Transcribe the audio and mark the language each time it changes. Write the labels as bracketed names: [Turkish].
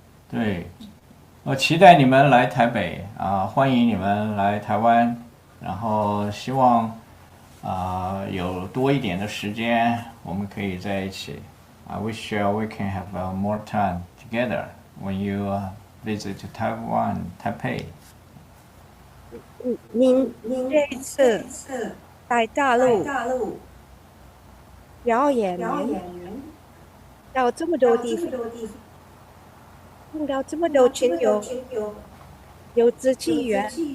[Chinese] 对，我期待你们来台北啊，欢迎你们来台湾，然后希望有多一点的时间，我们可以在一起。 [English] I wish we can have more time together when you visit Taiwan, Taipei. [Chinese] 您这一次在大陆表演到这么多地方，碰到这么多亲友，有志气缘，